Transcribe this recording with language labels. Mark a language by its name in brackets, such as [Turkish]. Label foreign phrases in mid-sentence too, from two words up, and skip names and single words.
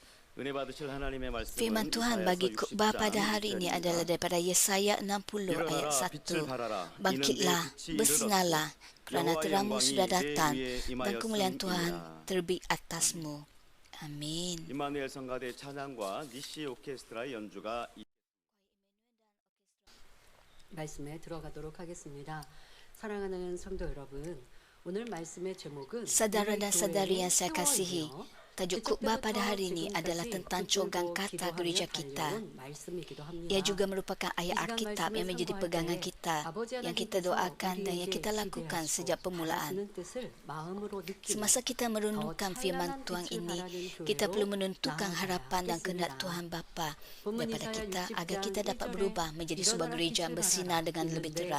[Malay] Firman Tuhan bagi khotbah pada hari ini adalah daripada Yesaya 60 ayat 1. Bangkitlah, bersinarlah, kerana terangmu sudah datang dan kemuliaan Tuhan terbit atasmu. Amin. [Korean] 임마누엘 성가대 찬양과 니시 오케스트라의 연주가 말씀에 들어가도록 하겠습니다. 사랑하는 성도 여러분, 오늘 말씀의 제목은 [Malay] Saudara dan saudari yang saya kasihi, tajuk khotbah pada hari ini adalah tentang cogang kata gereja kita. Ia juga merupakan ayat Alkitab yang menjadi pegangan kita, yang kita doakan dan yang kita lakukan sejak permulaan. Semasa kita merenungkan firman Tuhan ini, kita perlu menentukan harapan dan kehendak Tuhan Bapa daripada kita agar kita dapat berubah menjadi sebuah gereja yang bersinar dengan lebih terang.